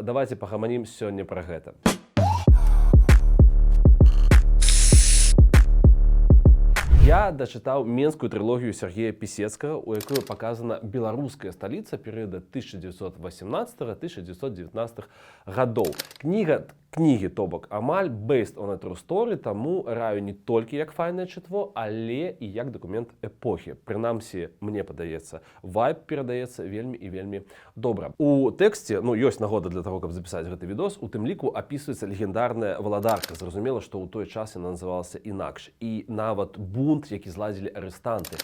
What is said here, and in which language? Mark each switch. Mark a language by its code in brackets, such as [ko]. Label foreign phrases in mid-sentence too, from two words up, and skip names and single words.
[be] Давайте пагаманім сёння пра гэта. Я дачытаў менскую трылогію Сергея Пісецкага, у якой паказана беларуская сталіца перыяда 1918-1919 гадоў. Кнігі, то бок, амаль [en] based on a true story, [be] таму раю не толькі як файнае чытво, але і як дакумент эпохі. Прынамсі, мне падаецца, вайб перадаецца вельмі і вельмі добра. У тэксце, ёсць нагода для таго, каб запісаць гэты відос, у тым ліку апісваецца легендарная Валадарка. Зразумела, што ў той час яна называлася інакш. І нават бунт, які зладзілі арыстанты.